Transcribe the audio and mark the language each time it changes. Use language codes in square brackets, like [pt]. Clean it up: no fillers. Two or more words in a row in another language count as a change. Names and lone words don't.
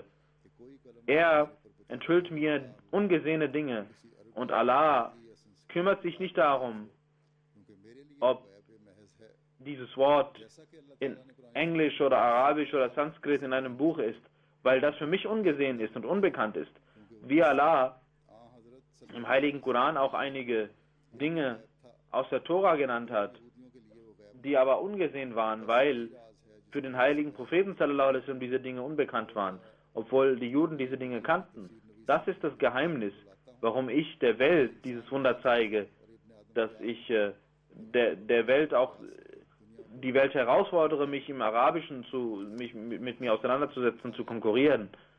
[de] Er enthüllt mir ungesehene Dinge und Allah kümmert sich nicht darum, ob dieses Wort in Englisch oder Arabisch oder Sanskrit in einem Buch ist, weil das für mich ungesehen ist und unbekannt ist. Wie Allah im Heiligen Koran auch einige Dinge aus der Tora genannt hat, die aber ungesehen waren, weil für den heiligen Propheten [ar] صلى الله عليه وسلم [de] diese Dinge unbekannt waren, obwohl die Juden diese Dinge kannten. Das ist das Geheimnis, warum ich der Welt dieses Wunder zeige, dass ich der Welt auch die Welt herausfordere, mich im Arabischen mit mir auseinanderzusetzen, zu konkurrieren.